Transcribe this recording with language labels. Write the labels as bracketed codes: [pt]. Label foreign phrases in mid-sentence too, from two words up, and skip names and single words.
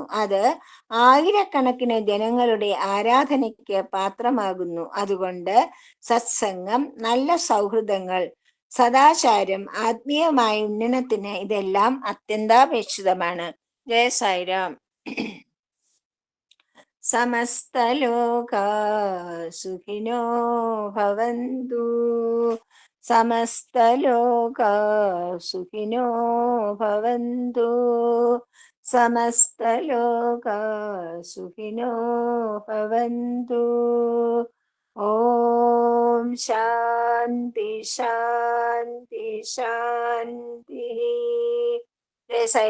[ml] അത് ആയിരക്കണക്കിന് ജനങ്ങളുടെ ആരാധനയ്ക്ക് പാത്രമാകുന്നു. അതുകൊണ്ട് സത്സംഗം, നല്ല സൗഹൃദങ്ങൾ, സദാചാരം, ആത്മീയമായ ഉന്നനത്തിന് ഇതെല്ലാം അത്യന്താപേക്ഷിതമാണ്. ജയ സായിരാം. [sa] समस्तलोका सुखिनो भवन्तु, समस्तलोका सुखिनो भवन्तु, समस्तलोका सुखिनो भवन्तु. ओम् शान्ति शान्ति शान्ति. [ml] ജയ സായി.